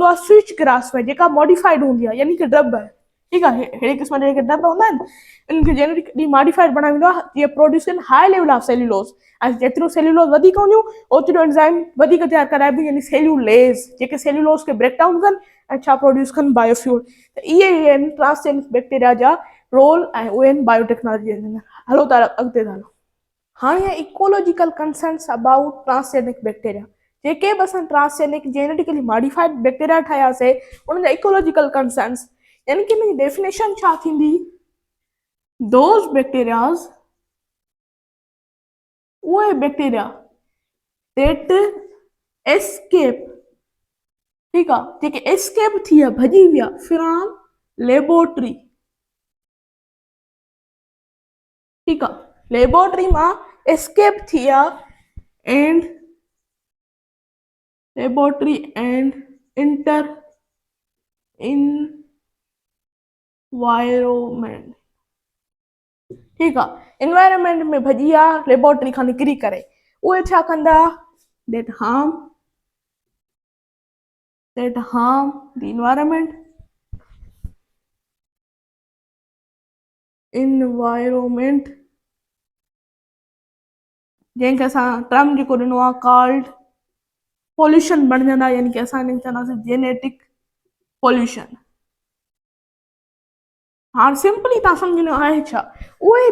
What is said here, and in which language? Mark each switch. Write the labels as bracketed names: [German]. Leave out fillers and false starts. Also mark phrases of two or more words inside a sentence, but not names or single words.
[Sindhi] आहे [English] switch grass [Sindhi] में जेका मॉडिफाइड हूंदी आहे यानी कि ड्रब आहे ठीकु आहे अहिड़े क़िस्म जा जेके ड्रब हूंदा आहिनि इनखे [English] genetically modified [Sindhi] बणायो वेंदो आहे जीअं प्रोड्यूस कनि हाई [English] level of cellulose [Sindhi] ऐं जेतिरो सेल्यूलोस वधीक हूंदियूं ओतिरो एंजाइम वधीक तयारु कराइबियूं यानी सेल्यूलेस जेके सेल्यूलोस खे [English] break down [Sindhi] कनि ऐं छा प्रोड्यूस कनि बायोफ्यूल त इहे ई आहिनि [English] transgenic bacteria [Sindhi] जा रोल ऐं उहे आहिनि बायोटेक्नोलॉजी जे अंदरि हलो त अॻिते था हलो हाँ [English] ecological concerns about transgenic bacteria [Sindhi] जेके बि असां [English] transgenic genetically modified bacteria [Sindhi] ठाहियासीं उन्हनि जा [English] ecological concerns [Sindhi] यानी कि हिन जी डेफिनेशन छा थींदी [English] those bacterias [Sindhi] उहे बैक्टीरिया [English] that escape [Sindhi] ठीकु आहे जेके एस्केप थी विया भॼी विया [English] from laboratory [Sindhi] ठीकु आहे लेबोरेटरी मां एस्केप थी विया एंड [English] laboratory and enter environment [Sindhi] ठीकु आहे इन्वायरमेंट में भॼी विया लेबोरेटरी खां निकिरी करे उहे छा कंदा [English] that harm the environment [Sindhi] जंहिंखे असां टर्म जेको ॾिनो आहे [English] called pollution [Sindhi] बणजंदा यानी कि असां हिनखे चवंदासीं [English] genetic pollution [Sindhi] हाँ सिंपली तव्हां सम्झणो आहे छा उहे